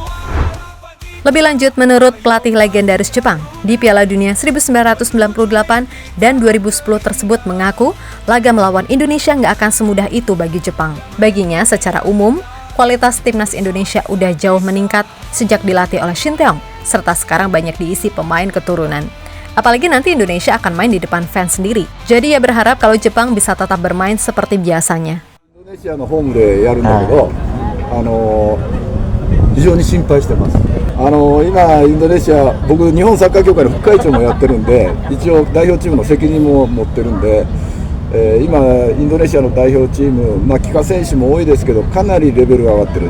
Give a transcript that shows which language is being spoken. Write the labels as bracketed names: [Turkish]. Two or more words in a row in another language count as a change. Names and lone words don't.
[Indonesian] Lebih lanjut, menurut pelatih legendaris Jepang, di Piala Dunia 1998 dan 2010 tersebut mengaku laga melawan Indonesia nggak akan semudah itu bagi Jepang. Baginya, secara umum, kualitas timnas Indonesia udah jauh meningkat sejak dilatih oleh Shin Tae-yong, serta sekarang banyak diisi pemain keturunan. Apalagi nanti Indonesia akan main di depan fans sendiri. Jadi ia berharap kalau Jepang bisa tetap bermain seperti biasanya. [Japanese] Indonesia のホームでやるんだけど、非常に心配してます。今インドネシア、僕日本サッカー協会の副会長もやってるんで、一応代表チームの責任も持ってるんで、今インドネシアの代表チーム、帰化選手も多いですけど、かなりレベルが上がってる。